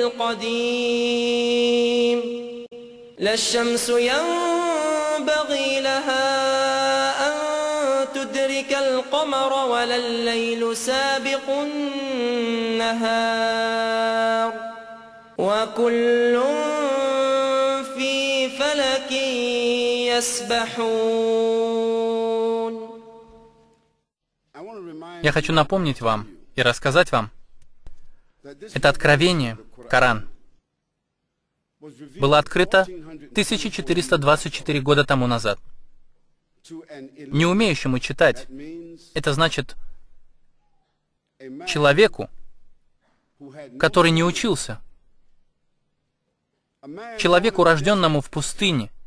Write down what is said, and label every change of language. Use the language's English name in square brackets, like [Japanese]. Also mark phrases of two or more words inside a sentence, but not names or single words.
[Arabic] القديم لا الشمس ينبغي لها أن تدرك القمر ولا الليل سابق النهار وكل في فلك يسبحون. [Russian] Я хочу напомнить вам и рассказать вам, это откровение, Коран, было открыто 1424 года тому назад. Не умеющему читать, это значит человеку, который не учился, человеку, рожденному в пустыне,